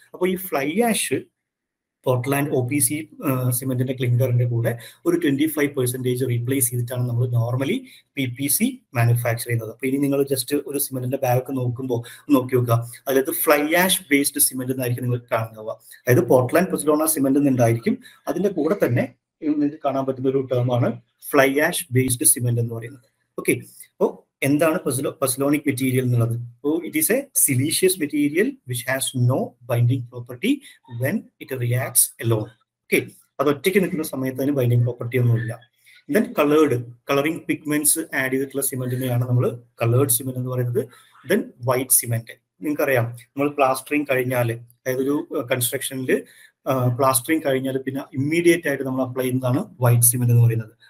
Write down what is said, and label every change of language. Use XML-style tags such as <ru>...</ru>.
<ml>അപ്പോൾ ഈ fly ash Portland OPC സിമെന്റിന്റെ ക്ലിങ്കറിന്റെ കൂടെ ഒരു 25% റീപ്ലേസ് ചെയ്തിട്ടാണ് നമ്മൾ നോർമലി PPC മാനുഫാക്ചർ ചെയ്യുന്നത്. അപ്പൊ ഇനി നിങ്ങൾ ജസ്റ്റ് ഒരു സിമെന്റിന്റെ ബാഗ് നോക്കി നോക്കുക, അതായത് ഫ്ലൈ ആഷ് ബേസ്ഡ് സിമെന്റ് എന്നായിരിക്കും നിങ്ങൾക്ക് കാണുക. അതായത് പോർട്ട്ലാൻഡ് പസ്ലോണ സിമെന്റ് എന്നുണ്ടായിരിക്കും, അതിന്റെ കൂടെ തന്നെ നിങ്ങൾക്ക് കാണാൻ പറ്റുന്ന ഒരു ടേമാണ് ഫ്ലൈ ആഷ് ബേസ്ഡ് സിമെന്റ് എന്ന് പറയുന്നത്.</ml> <en>Okay. Oh,</en> <ml>എന്താണ് Pozzolanic material എന്നുള്ളത്?</ml> <en>Oh, it is a siliceous material which has no binding property when it reacts alone. Okay.</en> <ml>അത് ഒറ്റയ്ക്ക് നിൽക്കുന്ന സമയത്ത് അതിന് ബൈൻഡിങ് പ്രോപ്പർട്ടി ഒന്നുമില്ല. ദെൻ കളറിംഗ് പിഗ്മെന്റ്സ് ആഡ് ചെയ്തിട്ടുള്ള സിമെന്റിനെയാണ് നമ്മൾ കളേർഡ് സിമെന്റ് എന്ന് പറയുന്നത്. Then white cement. നിങ്ങൾക്കറിയാം, നമ്മൾ പ്ലാസ്റ്ററിങ് കഴിഞ്ഞാൽ, അതായത് ഒരു കൺസ്ട്രക്ഷനിൽ പ്ലാസ്റ്ററിങ് കഴിഞ്ഞാൽ പിന്നെ ഇമ്മീഡിയറ്റ് ആയിട്ട് നമ്മൾ അപ്ലൈ ചെയ്യുന്നതാണ് വൈറ്റ് സിമെന്റ് എന്ന് പറയുന്നത്.</ml>